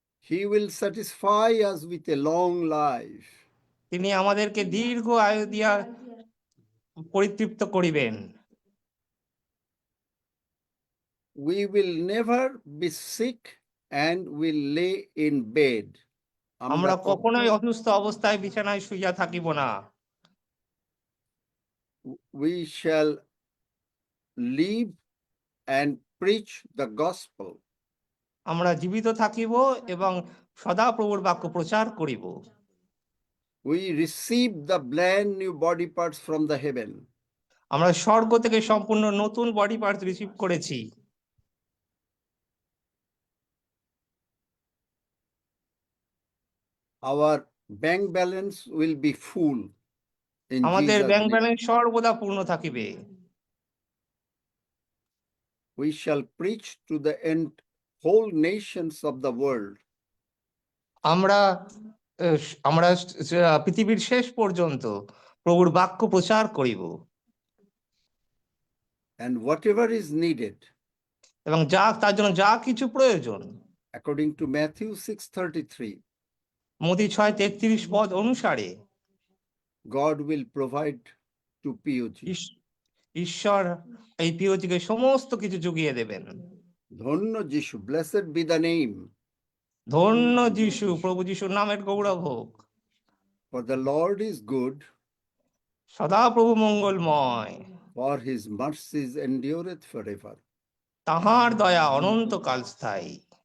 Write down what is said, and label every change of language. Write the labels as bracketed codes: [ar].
[en] He will satisfy us with a long life. [bn] তিনি আমাদেরকে দীর্ঘ আয়ু দিয়া পরিতৃপ্ত করিবেন। [en] We will never be sick and will lay in bed. [bn] আমরা কখনোই অসুস্থ অবস্থায় বিছানায় শুইয়া থাকিব না। [en] We shall live and preach the gospel. [bn] আমরা জীবিত থাকিব এবং সদাপ্রভুর বাক্য প্রচার করিব। [en] We receive the brand new body parts from the heaven. [bn] আমরা স্বর্গ থেকে সম্পূর্ণ নতুন বডি পার্ট রিসিভ করেছি। [en] Our bank balance will be full. In [bn] আমাদের [en] Jesus' [bn] ব্যাংক [en] name. [bn] ব্যালেন্স সর্বদা পূর্ণ থাকিবে। [en] We shall preach to the whole nations of the world. [bn] আমরা আমরা পৃথিবীর শেষ পর্যন্ত প্রভুর বাক্য প্রচার করিব। [en] And whatever is needed, [bn] এবং যা তার জন্য যা কিছু প্রয়োজন, [en] according to Matthew 6:33, [bn] মতি 6:33 পদ অনুসারে [en] God will provide to POG. [bn] ঈশ্বর এই পিওজিকে সমস্ত কিছু জুগিয়ে দেবেন। ধন্য যিশু, [en] blessed be the name. [bn] ধন্য যিশু, প্রভু যিশুর নামের গৌরব হোক। [en] For the Lord is good, [bn] সদা প্রভু মঙ্গলময়, [en] for his mercies endureth forever. [bn] তাহার দয়া অনন্তকাল স্থায়ী।